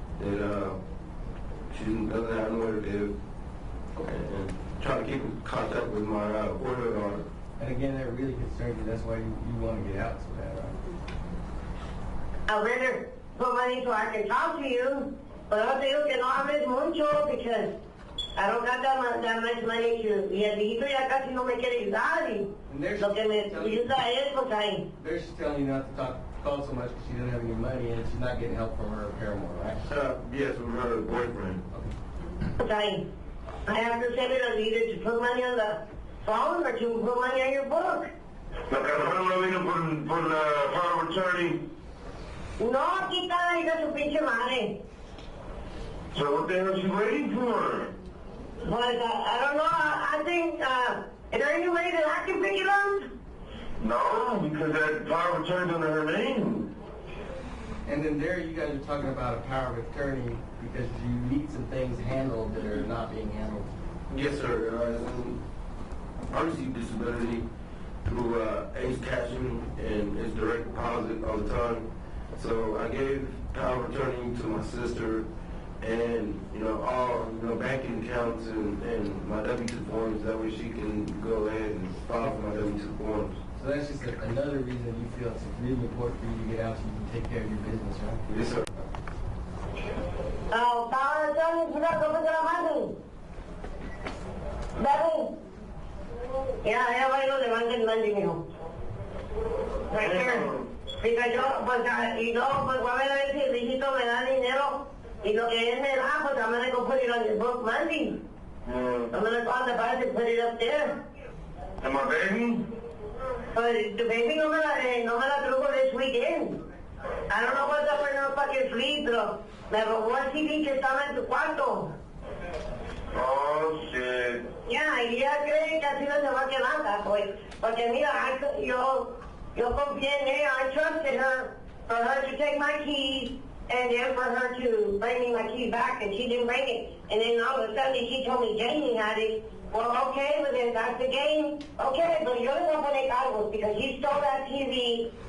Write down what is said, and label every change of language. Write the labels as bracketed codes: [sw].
[en] That she doesn't have nowhere to live. And trying to keep in contact with my older daughter. And again, that really concerns you. That's why you want to get out so bad, right? I'd rather put money so I can talk to you, but I'll tell you [es] que no hables mucho [en] because I don't got that much money to. [es] Y el viejito ya casi no me quiere ayudar y lo que me ayuda es pues ahí. [en] They're just telling you not to call so much because she doesn't have any money and she's not getting help from her paramour, right? Yes, from her boyfriend. Okay. [es] Pues ahí. [en] I have to send it on either to put money on the phone or to put money on your book. [es] La Carolina vino por la power of attorney. No, aquí está, hija su pinche madre. [en] So what the hell is she waiting for? But I don't know, I think, is there any way that I can pick it up? No, because that power of attorney's under her name. And then there you guys are talking about a power of attorney because you need some things handled that are not being handled. Yes, sir. I receive disability through Ace Cashing and it's direct deposit all the time. So I gave power of attorney to my sister and, all, banking accounts and my W-2 forms. That way she can go ahead and file for my W-2 forms. So that's just another reason you feel it's really important for you to get out so you can take care of your business, right? Yes, sir. [es] Power of attorney, ¿cómo se la mando? Dale. Ya va y lo levanta el mandi, mijo. [en] Right here. [es] Porque yo, pues, y no, pues, voy a ver si el viejito me da dinero y lo que él me da, pues, [en] I'm gonna go put it on your book Monday. I'm gonna call the bank and put it up there. And my baby? But the baby [es] no me la truco [en] this weekend. I don't know what's up with no fucking sleep, [es] pero me robó el CD que estaba en tu cuarto. [en] Oh, shit. [es] Ya, y ella cree que así no se va a quedar, pues. Porque mira, yo confié en ella, [en] I trusted her for her to take my keys and then for her to bring me my keys back, and she didn't bring it. And then all of a sudden she told me Jamie had it. Well, okay, but then that's the game. Okay, but [es] yo le voy a poner cargos [en] because you stole that TV.